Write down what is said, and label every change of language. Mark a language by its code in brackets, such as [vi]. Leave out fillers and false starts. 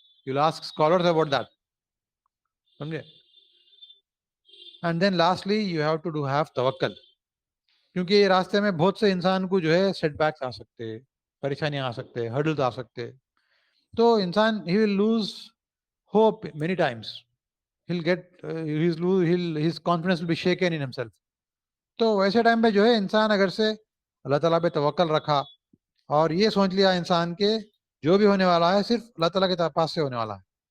[en] You will ask scholars about that. [ur] سمجھے؟ [en] and then lastly you have to have [ur] توکل، کیونکہ یہ راستے میں بہت سے انسان کو جو ہے سیٹ بیکس آ سکتے، پریشانیاں آ سکتے، ہرڈلز آ سکتے. تو انسان ہی [en] Will lose hope many times. he'll get his confidence will be shaken in himself. [ur] تو ویسے ٹائم پہ جو ہے انسان اگر سے اللہ تعالیٰ پہ توکل رکھا اور یہ سوچ لیا انسان کے جو بھی ہونے والا ہے صرف اللہ تعالیٰ کے پاس سے ہونے والا ہے.